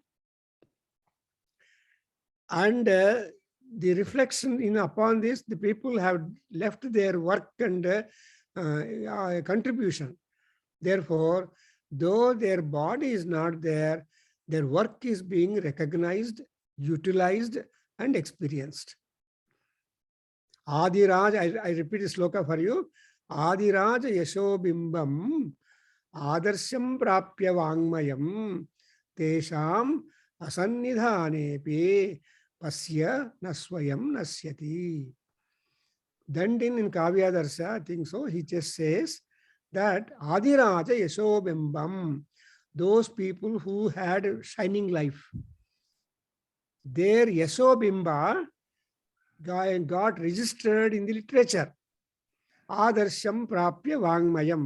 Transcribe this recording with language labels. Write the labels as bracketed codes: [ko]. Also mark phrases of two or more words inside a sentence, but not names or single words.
[en] And the reflection upon this, the people have left their work and contribution. Therefore, though their body is not there, their work is being recognized, utilized, and experienced. Adiraj, I repeat the sloka for you. [sa] आदिराज यशोबिम्बम् आदर्शम् प्राप्य वाङ्मयम् तेषाम् असन्निधानेपि पश्य नस्वयम् नश्यति. [en] Dandin in Kavyadarsa, I think so, he just says that [sa] आदिराज यशोबिम्बम्, [en] those people who had a shining life, their Yashobimba got registered in the literature. [sa] आदर्शम् प्राप्य वाङ्मयम्.